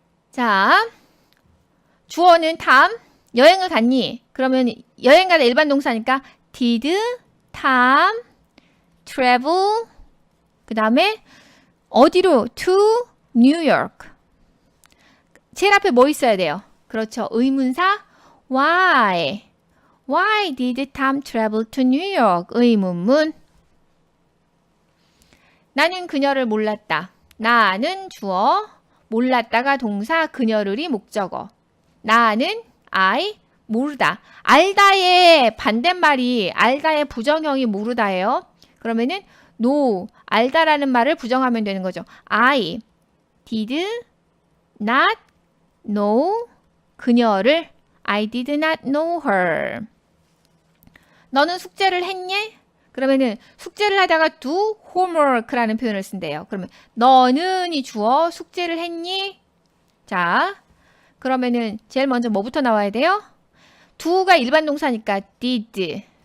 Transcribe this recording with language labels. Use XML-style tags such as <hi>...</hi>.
<ko>자, 주어는 탐. 여행을 갔니? 그러면 여행 가다 일반 동사니까 did 탐 travel 그 다음에 어디로?</ko> <en>to New York.</en> <ko>제일 앞에 뭐 있어야 돼요? 그렇죠. 의문사 why.</ko> <en>Why did Tom travel to New York?</en> <ko>의문문. 나는 그녀를 몰랐다. 나는 주어 몰랐다가 동사 그녀를이 목적어. 나는 I 모르다. 알다의 반대말이 알다의 부정형이 모르다예요. 그러면은 no, 알다라는 말을 부정하면 되는 거죠.</ko> <en>I did not know</en> <ko>그녀를</ko> <en>I did not know her.</en> <ko>너는 숙제를 했니? 그러면은 숙제를 하다가</ko> <en>do homework</en> <ko>라는 표현을 쓴대요. 그러면 너는이 주어 숙제를 했니? 자, 그러면은 제일 먼저 뭐부터 나와야 돼요? do가 일반 동사니까 did.</ko>